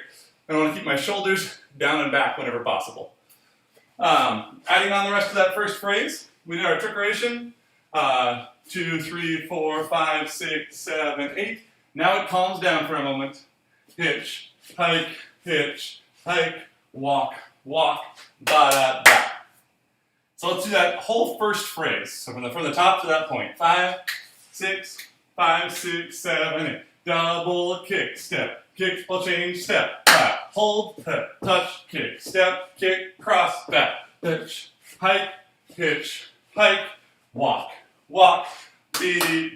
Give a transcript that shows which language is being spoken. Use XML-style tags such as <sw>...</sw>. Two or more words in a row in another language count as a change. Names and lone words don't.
<en>I want to keep my shoulders down and back whenever possible. Adding on the rest of that first phrase, we did our trickeration. 2, 3, 4, 5, 6, 7, 8. Now it calms down for a moment. Hitch, hike, walk, walk, ba-da-da. So let's do that whole first phrase. So from the top to that point. 5, 6, 7, 8. Double kick, step, kick, pull, change, step, back, hold, touch, kick, step, kick, cross, back, hitch, hike, walk, walk, beat.</en>